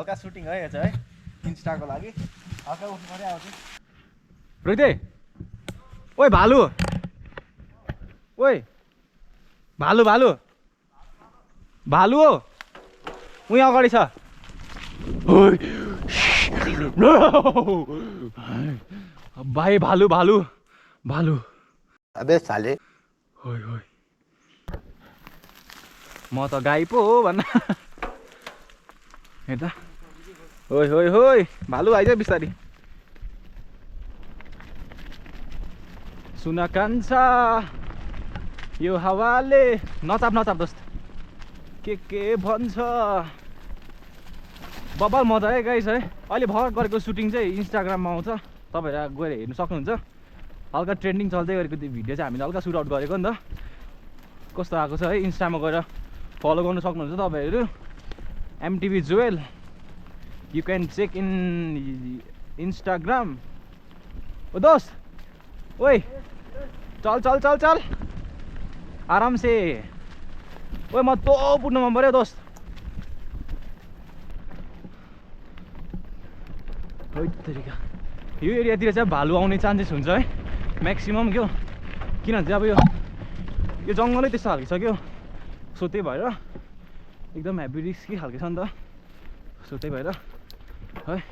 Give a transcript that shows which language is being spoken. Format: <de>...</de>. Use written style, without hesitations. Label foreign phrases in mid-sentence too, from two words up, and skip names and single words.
<ne>हल्का सुटिङ है यो चाहिँ है इन्स्टाको लागि हल्का उठ्नु पऱ्यो आउँछ रोहिते ओइ भालु ओइ भालु भालु भालु हो उहीँ अगाडि छ भाइ भालु भालु भालु</ne> <hi>अबे साले</hi> <ne>होय होय म त गाई पो हो भन्न हेर्दा होय होय होय भालु आइज बिस्तारी सुन कान्छा यो हावाले नचाप नचाप दोस्त के भन्छ बब्बल मजा है गाइस है अहिले भर्खर गरेको सुटिङ चाहिँ इन्स्टाग्राममा आउँछ तपाईँहरू गएर हेर्नु सक्नुहुन्छ हल्का ट्रेन्डिङ चल्दै गरेको त्यो भिडियो चाहिँ हामीले हल्का सुट आउट गरेको नि त कस्तो आएको छ है इन्स्टामा गएर फलो गर्नु सक्नुहुन्छ तपाईँहरू एमटिभी जुवेल</ne> <en>you can check in Instagram</en> <ne>ओ दोस्त ओइ</ne> <hi>चल चल चल चल आराम से</hi> <ne>ओइ म तो पुग्नु मन पऱ्यो दोस्त तरिका यो एरियातिर चाहिँ भालु आउने चान्सेस हुन्छ है म्याक्सिमम क्या किनभने चाहिँ अब यो जङ्गलै त्यस्तो खालको छ क्या सो त्यही भएर एकदम</ne> <en>heavy risky</en> <ne>खालको छ नि त सो त्यही भएर है</ne>